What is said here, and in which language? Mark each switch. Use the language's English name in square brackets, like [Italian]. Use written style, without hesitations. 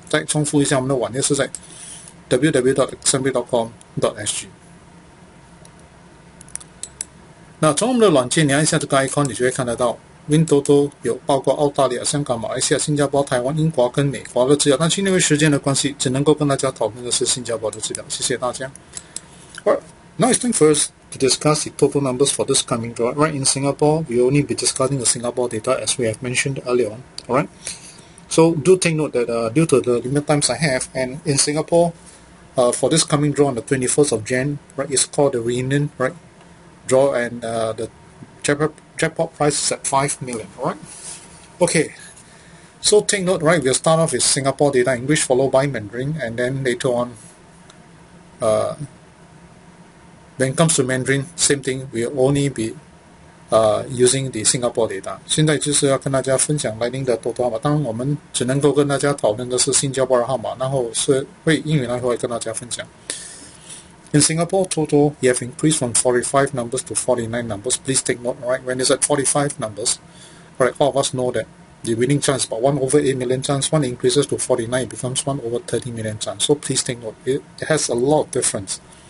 [Chinese] 再重复一下，我们的网页是在 www.assembly.com.sg。那从我们的软件，你按一下这个 icon， 你就会看得到 Win Toto 有包括澳大利亚、香港、马来西亚、新加坡、台湾、英国跟美国的资料。但是因为时间的关系，只能够跟大家讨论的是新加坡的资料。谢谢大家。 [English] Alright, now it's time for us to discuss the total numbers for this coming draw. Right, in Singapore, we will only be discussing the Singapore data as we have mentioned earlier on. Alright, so do take note that due to the limited times I have, and in Singapore, for this coming draw on the 21st of Jan, right, it's called the reunion, right? Draw, and the jackpot price is at 5 million. Alright, okay, so take note, right, we'll start off with Singapore data English followed by Mandarin, and then later on when it comes to Mandarin, same thing, we'll only be using the Singapore data. [Chinese] 现在就是要跟大家分享来临的多多号码，当然我们只能够跟大家讨论的是新加坡的号码，然后是会英语呢会跟大家分享。 [English] In Singapore, total, you have increased from 45 numbers to 49 numbers. Please take note, alright, when it's at 45 numbers, alright, all of us know that the winning chance is about 1 over 8 million chance. 1 increases to 49, it becomes 1 over 30 million chance. So please take note, it has a lot of difference.